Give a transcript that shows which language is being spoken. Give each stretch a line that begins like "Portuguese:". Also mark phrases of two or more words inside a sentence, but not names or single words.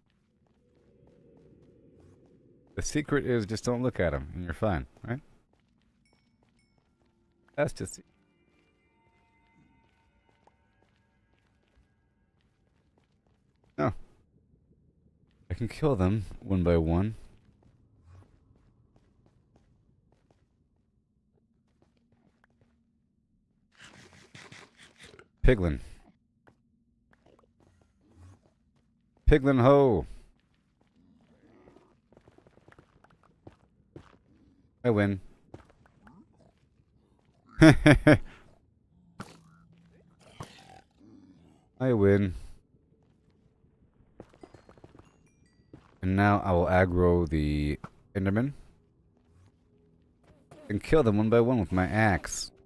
English: The secret is just don't look at them and you're fine, right? That's just... No. I can kill them one by one. Piglin. Piglin ho! I win. I win. And now I will aggro the Enderman and kill them one by one with my axe.